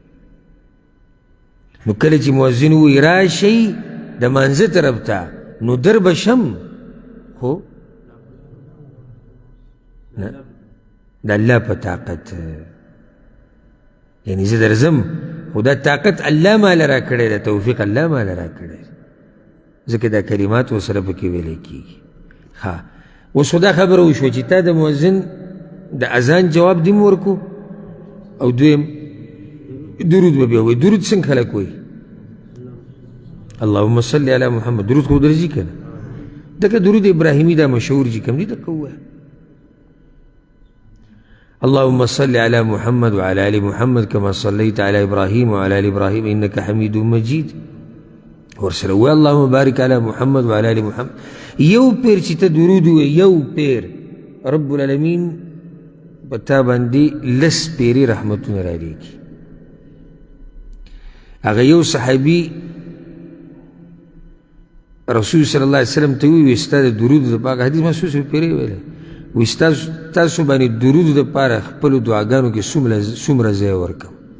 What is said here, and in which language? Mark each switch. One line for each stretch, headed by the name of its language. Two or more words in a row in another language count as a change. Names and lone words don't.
Pashto: نو کله چې مؤذن ووایي راشئ د مانځه طرف ته، نو در به شم، خو نه د الله په طاقت، یعنی زه درځم خو دا طاقت الله ماله را کړی ده، توفیق الله ماله را کړی ده، ځکه دا کلمات ورسره پکې ویلی کېږي. ښه اوس خو دا خبره وشوه چې تا د مؤذن د اذان جواب دې م ورکو، او دویم درود به بیا وایي. درود څنګه خلک وایي؟
Arabic: اللهم صل علی محمد.
Pashto: درود خو درځي که نه؟ دکه درود ابراهیمي دا مشهور چې کوم دي دقه ووایه.
Arabic: اللهم صل على محمد وعلى آل محمد كما صليت على إبراهيم وعلى آل إبراهيم إنك حميد مجيد.
Pashto: ورسره ووایه
Arabic: اللهم بارك على محمد وعلى آل محمد.
Pashto: یو پیر چې ته درود ووایې، یو پیر رب العالمین په تا باندې لس پیرې رحمتونه رالیږي. هغه یو صحابي رسول صلی الله علیه وسلم ته ووایي ستا د درود دپاره حدیث ما څو پیرې ویلی، وایي تاسو باندې درود دپاره خپلو دعاګانو کې څومره ځای ورکم؟